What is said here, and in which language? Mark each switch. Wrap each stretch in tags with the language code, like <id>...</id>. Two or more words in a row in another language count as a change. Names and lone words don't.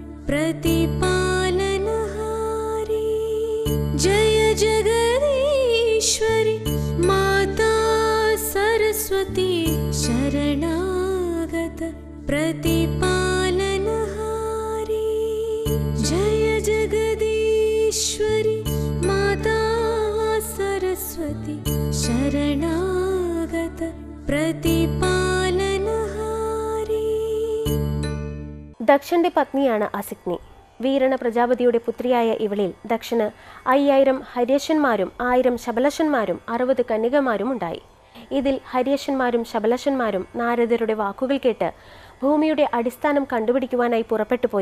<hi>प्रतिपालनहारी जय जगदीश्वरी माता सरस्वती शरणागत प्रतिपालनहारी जय जगदीश्वरी माता सरस्वती शरणागत प्रतिपालनहारी.</hi> <ml>ദക്ഷന്റെ പത്നിയാണ് അസിഗ്നി. വീരണ പ്രജാപതിയുടെ പുത്രിയായ ഇവളിൽ ദക്ഷന് 5000 ഹര്യശന്മാരും 1000 ശബലശന്മാരും 60 കന്യകമാരും ഉണ്ടായി. ഇതിൽ ഹര്യശന്മാരും ശബലശന്മാരും നാരദരുടെ വാക്കുകൾ കേട്ട് ഭൂമിയുടെ അടിസ്ഥാനം കണ്ടുപിടിക്കുവാനായി പുറപ്പെട്ടു പോയി.</ml>